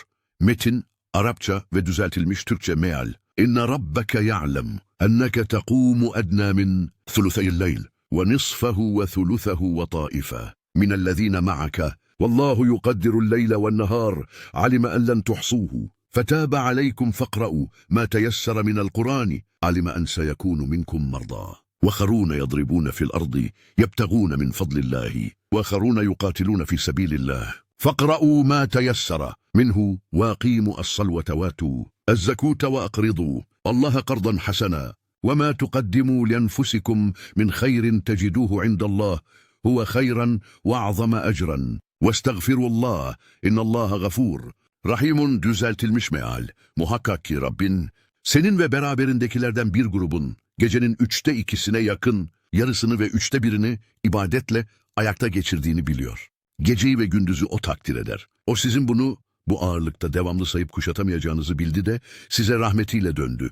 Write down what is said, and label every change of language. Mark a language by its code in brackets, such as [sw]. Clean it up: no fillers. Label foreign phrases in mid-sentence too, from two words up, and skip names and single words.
[tr] Metin, Arapça ve düzeltilmiş Türkçe meal. [ar] إن ربك يعلم أنك تقوم أدنى من ثلثي الليل ونصفه وثلثه وطائفة من الذين معك والله يقدر الليل والنهار علم أن لن تحصوه فتاب عليكم فاقرؤوا ما تيسر من القرآن علم أن سيكون منكم مرضى وآخرون يضربون في الأرض يبتغون من فضل الله وآخرون يقاتلون في سبيل الله فاقرؤوا ما تيسر منه واقيموا الصلوة واتوا الزكاة وأقرضوا الله قرضا حسنا وما تقدموا لأنفسكم من خير تجدوه عند الله هو خيرا وأعظم أجرا واستغفروا الله إن الله غفور. [tr] Rahimun düzeltilmiş meal. Muhakkak ki Rabbin, senin ve beraberindekilerden bir grubun, gecenin 2/3'üne yakın, yarısını ve 1/3'ünü ibadetle ayakta geçirdiğini biliyor. Geceyi ve gündüzü o takdir eder. O sizin bunu, bu ağırlıkta devamlı sayıp kuşatamayacağınızı bildi de, size rahmetiyle döndü.